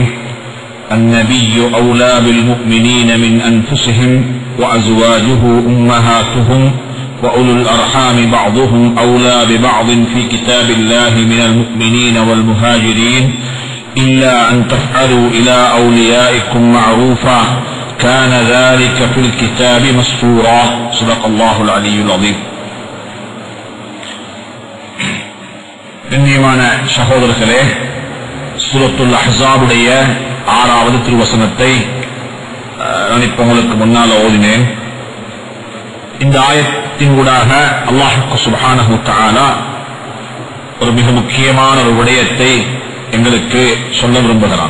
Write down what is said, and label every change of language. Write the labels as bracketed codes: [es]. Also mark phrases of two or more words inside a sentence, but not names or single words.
[ar] النبي أولى بالمؤمنين من أنفسهم وأزواجه أمهاتهم وأولو الأرحام بعضهم أولى ببعض في كتاب الله من المؤمنين والمهاجرين إلا أن تفعلوا إلى أوليائكم معروفا كان ذلك في الكتاب مسطورا. صدق الله العلي العظيم. [ta] கண்ணியமான சகோதரர்களே, சூரத்துல் அஹ்ஸாபுடைய 6வது திருவசனத்தை நான் இப்ப உங்களுக்கு முன்னால் ஓதினேன். இந்த ஆயத்தின் ஊடாக அல்லாஹ் [ar] سبحانه وتعالى [ta] ஒரு மிக முக்கியமான ஒரு விடயத்தை எங்களுக்கு சொல்ல விரும்புகிறான்.